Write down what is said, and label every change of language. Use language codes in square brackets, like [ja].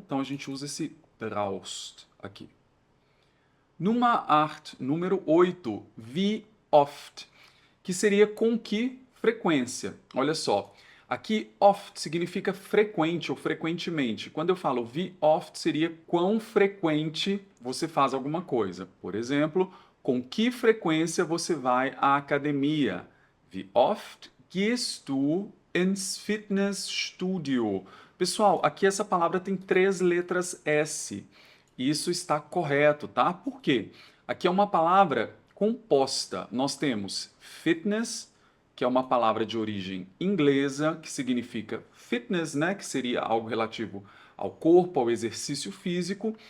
[pt] Então, a gente usa esse brauchst aqui. Nummer 8, número 8, wie oft, que seria com que frequência. Olha só, aqui oft significa frequente ou frequentemente. Quando eu falo wie oft, seria quão frequente você faz alguma coisa. Por exemplo, com que frequência você vai à academia? [de] Wie oft gehst du ins Fitnessstudio? [pt] Pessoal, aqui essa palavra tem 3 letras S. Isso está correto, tá? Por quê? Aqui é uma palavra composta. Nós temos fitness, que é uma palavra de origem inglesa, que significa fitness, né? Que seria algo relativo ao corpo, ao exercício físico.